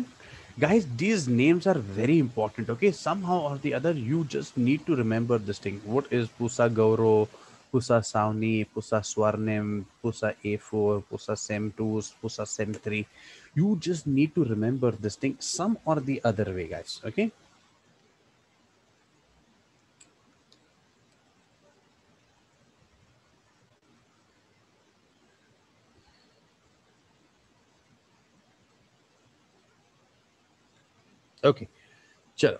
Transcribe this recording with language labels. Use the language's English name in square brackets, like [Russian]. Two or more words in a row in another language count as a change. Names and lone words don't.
[English] Guys, these names are very important. Okay, somehow or the other, you just need to remember this thing. What is Pusa Gauro, Pusa Sauni, Pusa Swarnim, Pusa A4, Pusa Sem 2, Pusa Sem 3? You just need to remember this thing some or the other way, guys. Okay. Okay. Chalo.